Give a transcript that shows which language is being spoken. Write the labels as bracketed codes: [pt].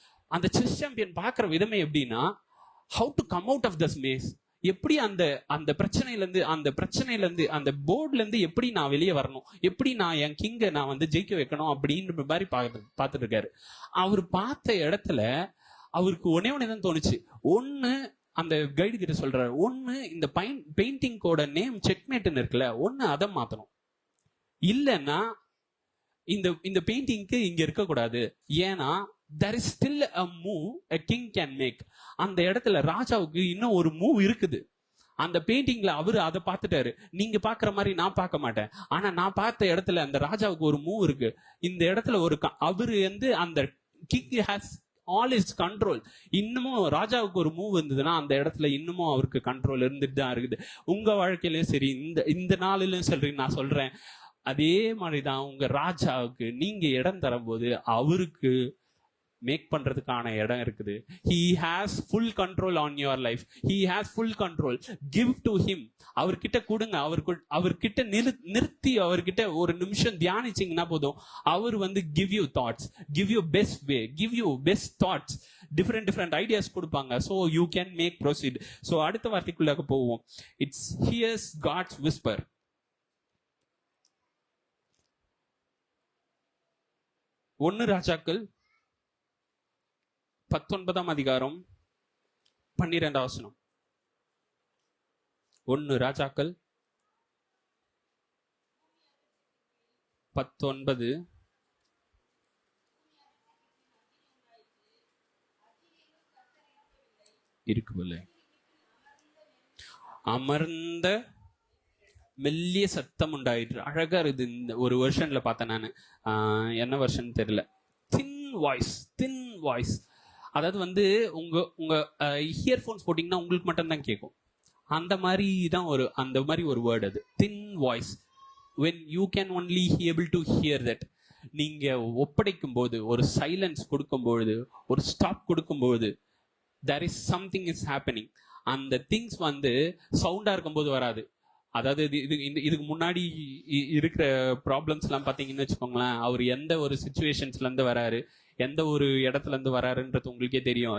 [ta] அந்த chess champion பாக்குற விதமே எப்படின்னா, [en] how to come out of this maze, [ta] எப்படி அந்த பிரச்சனையில இருந்து அந்த போர்ட்ல இருந்து எப்படி நான் வெளியே வரணும், எப்படி நான் என் கிங்க நான் வந்து ஜெயிக்க வைக்கணும் அப்படின்ற மாதிரி பார்த்துட்டு இருக்காரு. அவர் பார்த்த இடத்துல அவருக்கு ஒன்னே தோணுச்சு. ஒண்ணு, அந்த கைடு கிட்ட சொல்றாரு, ஒண்ணு இந்த பெயிண்டிங்கோட நேம் செக்மேட்னு இருக்குல்ல, ஒண்ணு அதை மாத்தணும், இல்லைன்னா இந்த பெயிண்டிங்க்கு இங்க இருக்க கூடாது. ஏன்னா [en] there is still a move a king can make. [ta] அந்த இடத்துல ராஜாவுக்கு இன்னும் ஒரு மூவ் இருக்குது. அந்த பெயிண்டிங்ல அவரு அதை பார்த்துட்டாரு. நீங்க பாக்குற மாதிரி நான் பார்க்க மாட்டேன். ஆனா நான் பார்த்த இடத்துல அந்த ராஜாவுக்கு ஒரு மூவ் இருக்கு. இந்த இடத்துல ஒரு அவரு வந்து அந்த [en] King has all his control. [ta] இன்னமும் ராஜாவுக்கு ஒரு மூவ் இருந்ததுன்னா அந்த இடத்துல இன்னமும் அவருக்கு கண்ட்ரோல் இருந்துட்டு தான் இருக்குது. உங்க வாழ்க்கையிலயும் சரி, இந்த நாளிலும் சரி, நான் சொல்றேன் அதே மாதிரிதான் உங்க ராஜாவுக்கு நீங்க இடம் தரும்போது அவருக்கு மேக் பண்றதுக்கான இடம் இருக்குது. [en] he has full control on your life, he has full control. give to him. [ta] அவர்கிட்ட கொடுங்க, அவர்கிட்ட நிறுத்தி அவர்கிட்ட ஒரு நிமிஷம் தியானிச்சீங்கன்னா போதும். அவர் வந்து [en] give you thoughts, give you best way, give you best thoughts, different ideas [ta] கொடுப்பாங்க. [en] so you can make proceed. [ta] so அடுத்த வார்த்தைக்குள்ள போவோம். [en] it's hears God's whisper. [ta] 1 ராஜாக்கள் 19 அதிகாரம் 12 வசனம். 1 ராஜாக்கள் 19 இருக்குல்ல. அமர்ந்த மெல்லிய சத்தம் உண்டாயிற்று. அழகா இருக்குது. இந்த ஒரு வெர்ஷன்ல பார்த்தேன் நான், என்ன வெர்ஷன் தெரியல. தின் வாய்ஸ். அதாவது வந்து உங்க இயர்போன்ஸ் போட்டீங்கன்னா உங்களுக்கு மட்டும் தான் கேட்கும். அந்த மாதிரி ஒரு வேர்டு அது, தின் voice. [en] when you can only able to hear that. [ta] நீங்க ஒப்படைக்கும் போது, ஒரு சைலன்ஸ் கொடுக்கும்போது, ஒரு ஸ்டாப் கொடுக்கும்போது, [en] there is something is happening. [ta] அந்த திங்ஸ் வந்து சவுண்டா இருக்கும்போது வராது. அதாவது இதுக்கு முன்னாடி இருக்கிற ப்ராப்ளம்ஸ் எல்லாம் பாத்தீங்கன்னு வச்சுக்கோங்களேன், அவர் எந்த ஒரு சிச்சுவேஷன்ஸ்ல இருந்து வராரு, எந்த ஒரு இடத்துல இருந்து வராருன்றது உங்களுக்கே தெரியும்.